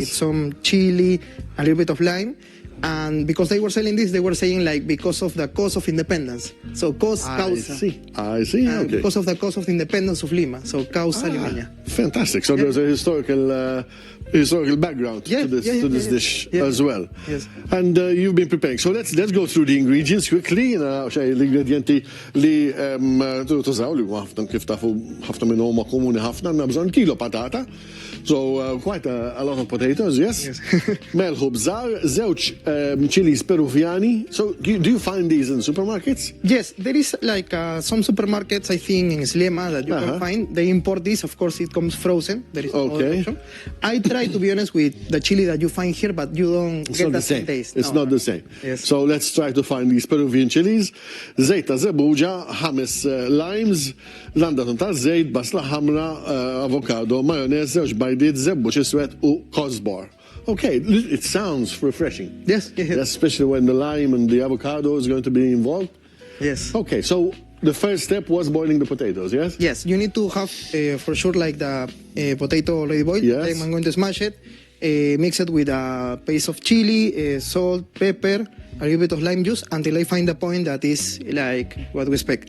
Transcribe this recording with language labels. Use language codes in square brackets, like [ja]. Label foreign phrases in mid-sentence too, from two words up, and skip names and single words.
[en] with some chili, a little bit of lime. And because they were selling this, they were saying like because of the cause of independence. So causa. I see. Okay. Because of the cause of the independence of Lima. So Causa Limeña. Fantastic. So there's a historical background to this dish as well. Yes. And you've been preparing. So let's go through the ingredients quickly. [mt] L-ingredienti li tużaw li ħafna kif tafu ħafna minnhom huma komuni ħafna għandna bżonn kilo patata. [en] So quite a lot of potatoes, yes. [mt] Melħu bżar, żewġ chilies Peruviani. [en] So do you find these in supermarkets? Yes, there is like some supermarkets, I think, in Slema that you can find. They import this. Of course, it comes frozen. There is no other option. I try to be honest with the chili that you find here, but you don't get the same taste. It's not the same. Yes. So let's try to find these Peruvian chilies. [mt] Zejt ta' zebuġa, 5 limes, landatun ta' zejt, basla ħamra, avocado, mayonnaise, żewġ bajdiet, zebbuġ iswed u kosbar. [en] Okay, it sounds refreshing. Yes. Especially when the lime and the avocado is going to be involved. Yes. Okay, so the first step was boiling the potatoes, yes? Yes, you need to have for sure like the potato already boiled. Yes. Then I'm going to smash it, mix it with a paste of chili, salt, pepper, a little bit of lime juice until I find the point that is like what we expect.